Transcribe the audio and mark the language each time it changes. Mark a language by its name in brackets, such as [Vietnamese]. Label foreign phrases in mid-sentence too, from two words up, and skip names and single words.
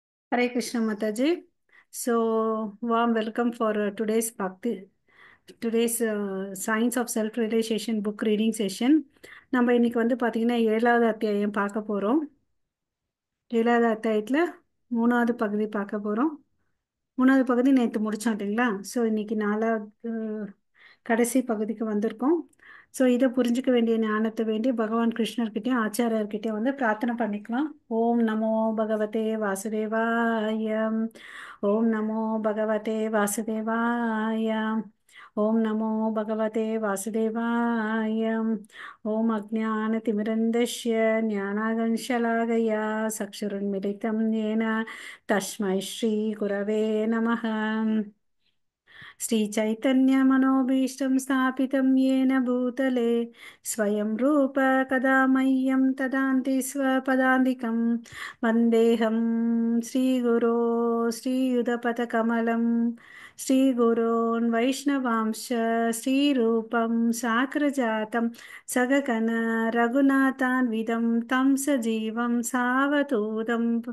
[English] Hare Krishna Mataji. So, warm welcome for today's Bhakti, today's Science of Self-Realization book reading session. [Tamil] நம்ம இன்னைக்கு பார்த்தீங்கன்னா ஏழாவது அத்தியாயம் பார்க்க போகிறோம். ஏழாவது அத்தியாயத்தில் மூணாவது பகுதி பார்க்க போகிறோம். மூணாவது பகுதி நேற்று முடிச்சோம் இல்லைங்களா? ஸோ இன்னைக்கு நாலாவது கடைசி பகுதிக்கு வந்திருக்கோம். ஸோ இதை புரிஞ்சுக்க வேண்டிய ஞானத்தை வேண்டி பகவான் கிருஷ்ணர்கிட்டயும் ஆச்சாரியர்கிட்டயும் பிரார்த்தனை பண்ணிக்கலாம். [Sanskrit] ॐ नमो भगवते वासुदेवाय. ॐ नमो भगवते वासुदेवाय. ॐ नमो भगवते वासुदेवाय. ॐ अज्ञानतिमिरान्धस्य ज्ञानाञ्जनशलाकया चक्षुरुन्मीलितम् येन तस्मै श्रीगुरवे नमः. श्रीचैतन्यमनोभीष्टं स्थापितं येन भूतले स्वयं रूप कदा मह्यं ददाति स्वपदान्तिकं वन्देऽहं श्रीगुरो श्रीयुतपदकमलं श्रीगुरोन् वैष्णवांश श्रीरूपं साग्रजातं सगगण रघुनाथान्वितं तं सजीवं सावधूतं